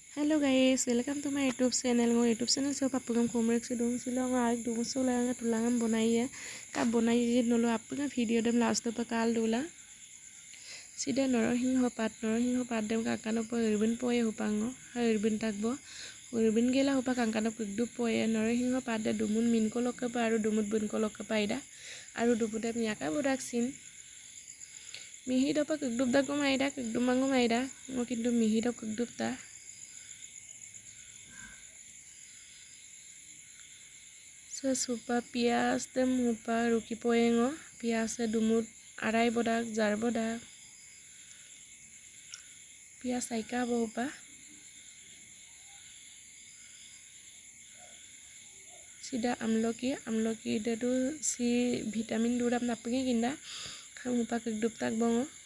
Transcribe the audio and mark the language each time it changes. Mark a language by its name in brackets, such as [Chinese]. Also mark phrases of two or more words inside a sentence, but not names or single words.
[English] Hello guys, welcome to my YouTube channel. [Mising] Ngo [English] YouTube channel [Mising] so papugam komrek se dong silong aik dung so langa tulangam bonaiya. Ka bonai nolo apunga video dem last pa kal dula. Sida norohingho pat dem kakano po urban poye hupango. Ha urban takbo. Urban gela hupa kankano kugdu poye norohingho pat de dumun min ko lokka pa aru dumut bun ko lokka paida. Aru dubudam nyaka budak sin. Mihi dopa kugdub da ko maida kugdum mango maida. Ngo kintu mihi dop kugdub ta. Supa pias dem hupa ruki poengo pias dumut arai bodak jar bodak pias saika hupa sida amloki dedu si vitamin duram napungi kinda ham hupa kugdup tak bongo